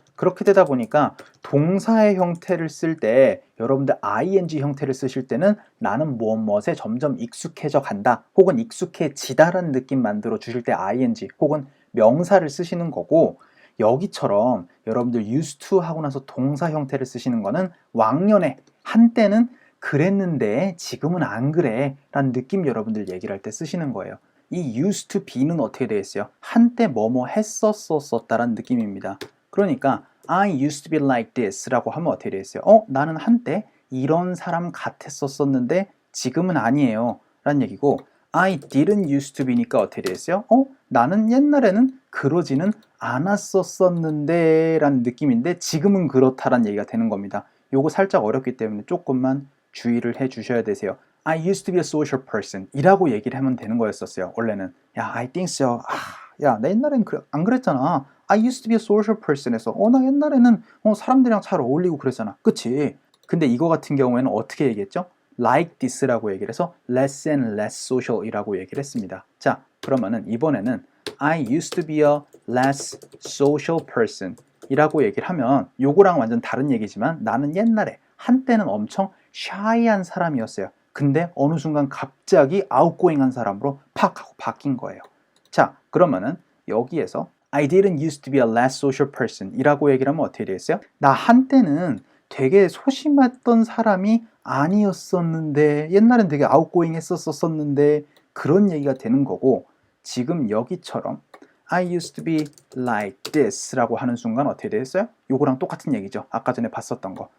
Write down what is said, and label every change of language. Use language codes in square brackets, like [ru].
[ko] 그렇게 되다 보니까 동사의 형태를 쓸 때 여러분들 ing 형태를 쓰실 때는 나는 무엇에 점점 익숙해져 간다 혹은 익숙해지다라는 느낌 만들어 주실 때 ing 혹은 명사를 쓰시는 거고 여기처럼 여러분들 used to 하고 나서 동사 형태를 쓰시는 거는 왕년에 한때는 그랬는데 지금은 안 그래 라는 느낌 여러분들 얘기를 할 때 쓰시는 거예요. 이 used to be는 어떻게 되겠어요? 한때 뭐뭐 했었었다라는 느낌입니다. [en] 그러니까 I used to be like this [ko] 라고 하면 어떻게 되겠어요? 나는 한때 이런 사람 같았었는데 지금은 아니에요 라는 얘기고 [en] I didn't used to be [ko] 니까 어떻게 되겠어요? 나는 옛날에는 그러지는 않았었는데 라는 느낌인데 지금은 그렇다라는 얘기가 되는 겁니다. 요거 살짝 어렵기 때문에 조금만 주의를 해 주셔야 되세요. [en] I used to be a social person [ko] 이라고 얘기를 하면 되는 거였었어요. 원래는 야 [en] I think so. [ko] 야 나 옛날엔 안 그랬잖아. [en] I used to be a social person [ko] 에서 나 옛날에는 사람들이랑 잘 어울리고 그랬잖아. 그치? 근데 이거 같은 경우에는 어떻게 얘기했죠? like this라고 얘기를 해서 [en] less and less social [ko] 이라고 얘기를 했습니다. 자 그러면은 이번에는 [en] I used to be a less social person [ko] 이라고 얘기를 하면 요거랑 완전 다른 얘기지만 나는 옛날에 한때는 엄청 shy한 사람이었어요. 근데 어느 순간 갑자기 outgoing한 사람으로 팍 하고 바뀐 거예요. 자 그러면은 여기에서 [en] I didn't used to be a less social person [ko] 이라고 얘기를 하면 어떻게 되겠어요? 나 한때는 되게 소심했던 사람이 아니었었는데 옛날엔 되게 outgoing 했었었는데 그런 얘기가 되는 거고 지금 여기처럼 [en] I used to be like this [ko] 라고 하는 순간 어떻게 되겠어요? 요거랑 똑같은 얘기죠. 아까 전에 봤었던 거.